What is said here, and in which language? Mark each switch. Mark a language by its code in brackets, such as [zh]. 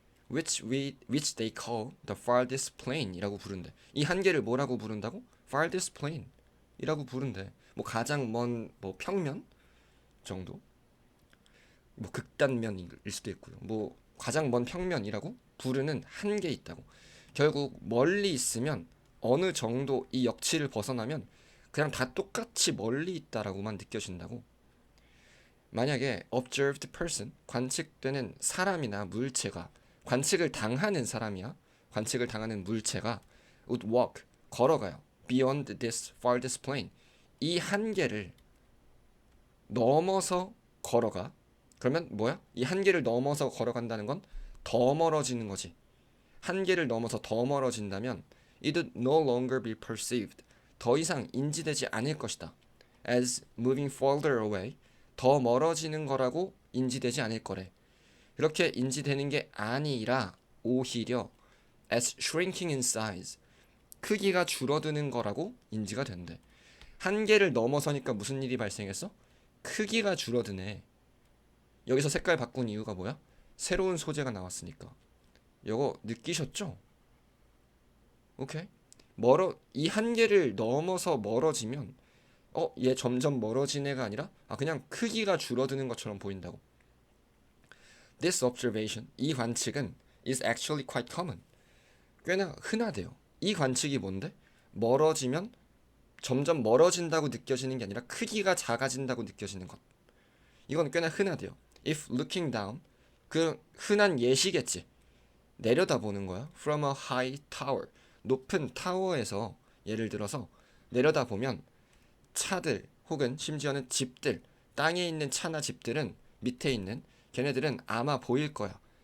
[en] Which they call the farthest plane [ko] 이라고 부른대. 이 한계를 뭐라고 부른다고? farthest plane 이라고 부른대. 가장 먼 평면 정도? 극단면일 수도 있고요. 가장 먼 평면이라고 부르는 한계 있다고. 결국 멀리 있으면 어느 정도 이 역치를 벗어나면 그냥 다 똑같이 멀리 있다라고만 느껴진다고. 만약에 observed person 관측되는 사람이나 물체가 관측을 당하는 사람이야. 관측을 당하는 물체가 [en] would walk [ko] 걸어가요. [en] beyond this farthest plane [ko] 이 한계를 넘어서 걸어가. 그러면 뭐야? 이 한계를 넘어서 걸어간다는 건 더 멀어지는 거지. 한계를 넘어서 더 멀어진다면 [en] it would no longer be perceived. [ko] 더 이상 인지되지 않을 것이다. [en] as moving further away. [ko] 더 멀어지는 거라고 인지되지 않을 거래. 이렇게 인지되는 게 아니라 오히려 [en] as shrinking in size. [ko] 크기가 줄어드는 거라고 인지가 된대. 한계를 넘어서니까 무슨 일이 발생했어? 크기가 줄어드네. 여기서 색깔 바꾼 이유가 뭐야? 새로운 소재가 나왔으니까. 이거 느끼셨죠? 오케이. 이 한계를 넘어서 멀어지면 얘 점점 멀어진 애가 아니라 그냥 크기가 줄어드는 것처럼 보인다고. [en] This observation, [ko] 이 관측은 [en] is actually quite common. [ko] 꽤나 흔하대요. 이 관측이 뭔데? 멀어지면 점점 멀어진다고 느껴지는 게 아니라 크기가 작아진다고 느껴지는 것. 이건 꽤나 흔하대요. [en] If looking down, [ko] 그 흔한 예시겠지. 내려다보는 거야. [en] From a high tower, [ko] 높은 타워에서 예를 들어서 내려다보면 차들 혹은 심지어는 집들, 땅에 있는 차나 집들은 밑에 있는 걔네들은 아마 보일 거야.